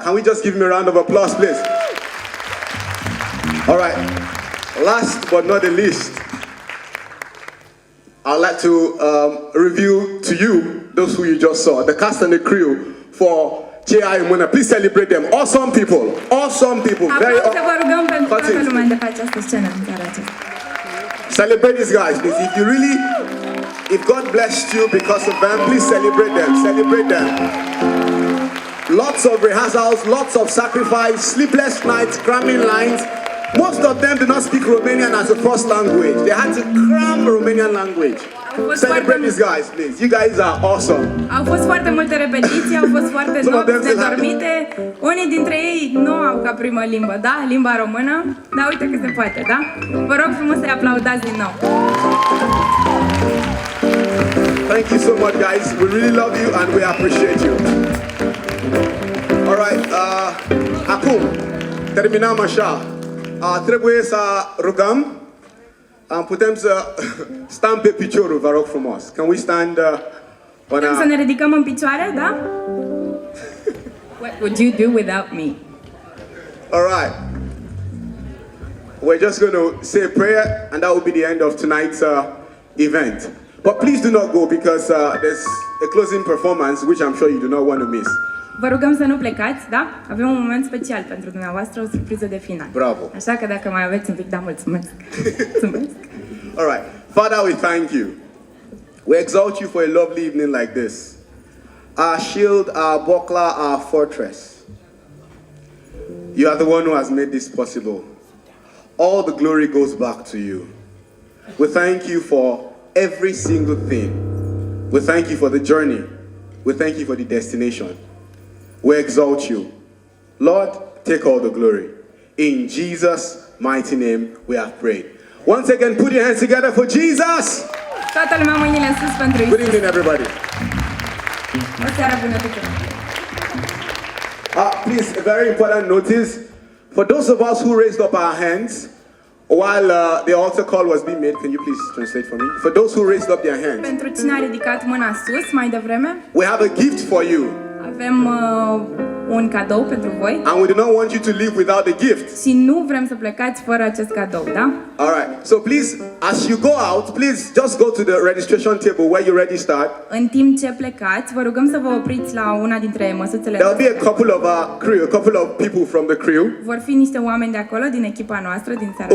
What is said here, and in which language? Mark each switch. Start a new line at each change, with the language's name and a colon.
English: Can we just give him a round of applause, please? All right, last but not the least, I'd like to review to you, those who you just saw, the cast and the crew for Chea Imuna. Please celebrate them. Awesome people. Awesome people. Very
Romanian: Aplauze vă rugăm pentru
English: Cut
Romanian: toată
English: it.
Romanian: lumea de pe această scenă în seara aceasta.
English: Celebrate these guys, please. If God blessed you because of them, please celebrate them. Celebrate them. Lots of rehearsals, lots of sacrifice, sleepless nights, cramming lines. Most of them do not speak Romanian as a first language. They had to cram Romanian language. Celebrate these guys, please. You guys are awesome.
Romanian: Au fost foarte multe repetiții, au fost foarte nopți nedormite. Unii dintre ei nu au ca primă limbă, da? Limba română. Dar uite că se poate, da? Vă rog frumos să-i aplaudați din nou.
English: Thank you so much, guys. We really love you and we appreciate you. All right,
Romanian: acum terminăm așa. Trebuie să rugăm. Putem să stăm pe piciorul, vă rog frumos.
English: Can we stand
Romanian: Putem să ne ridicăm în picioare, da?
English: What would you do without me? All right. We're just going to say a prayer and that will be the end of tonight's event. But please do not go because there's a closing performance which I'm sure you do not want to miss.
Romanian: Vă rugăm să nu plecați, da? Avem un moment special pentru dumneavoastră, o surpriză de final. Bravo. Așa că dacă mai aveți un pic, da, mulțumesc. Mulțumesc.
English: All right. Father, we thank you. We exalt you for a lovely evening like this. Our shield, our buckler, our fortress. You are the one who has made this possible. All the glory goes back to you. We thank you for every single thing. We thank you for the journey. We thank you for the destination. we exalt you. Lord, take all the glory. In Jesus' mighty name we have prayed. Once again, put your hands together for Jesus.
Romanian: Toată lumea mâinile sus pentru
English: Good
Romanian: Isus.
English: evening, everybody.
Romanian: O seară bună tuturor.
English: Please, a very important notice. For those of us who raised up our hands while the altar call was being made, can you please translate for me? For those who raised up their hands,
Romanian: Pentru cine a ridicat mâna sus mai devreme,
English: we have a gift for you.
Romanian: avem un cadou pentru voi
English: And we do not want you to leave without the gift.
Romanian: și nu vrem să plecați fără acest cadou, da?
English: Alright, so please, as you go out, please just go to the registration table where you already start.
Romanian: În timp ce plecați, vă rugăm să vă opriți la una dintre măsuțele
English: There'll be a
Romanian: noastre.
English: couple of our crew, a couple of people from the crew
Romanian: Vor fi niște oameni de acolo, din echipa noastră, din seara